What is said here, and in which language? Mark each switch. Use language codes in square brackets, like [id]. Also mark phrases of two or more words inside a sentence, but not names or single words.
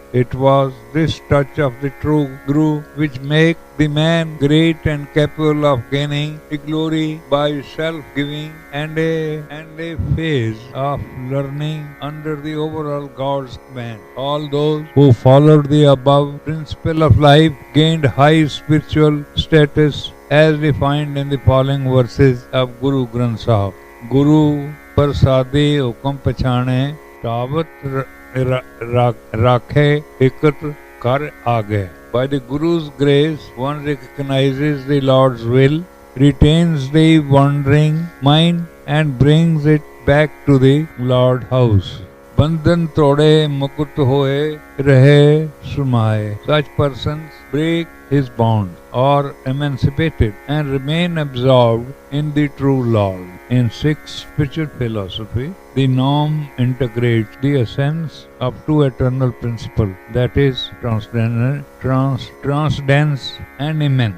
[en] It was this touch of the true Guru which makes the man great and capable of gaining the glory by self-giving and a phase of learning under the overall God's command. All those who followed the above principle of life gained high spiritual status as defined in the following verses of Guru Granth Sahib. [pa] ਗੁਰ ਪਰਸਾਦੇ ਹੁਕਮ ਪਛਾਣੇ ਤਵਤ ਰਾਖੇ ਏਕਤ੍ਰ ਕਰ ਆਗੇ. [en] By the Guru's grace, one recognizes the Lord's will, retains the wandering mind, and brings it back to the Lord house. [pa] ਬੰਧਨ ਤੋੜੇ ਮੁਕਤ ਹੋਏ ਰਹੇ ਸਮਾਏ. [en] Such persons break his bonds, are emancipated, and remain absorbed in the true Lord. In Sikh spiritual philosophy, the norm integrates the essence of two eternal principles, that is, transcendence and immanence.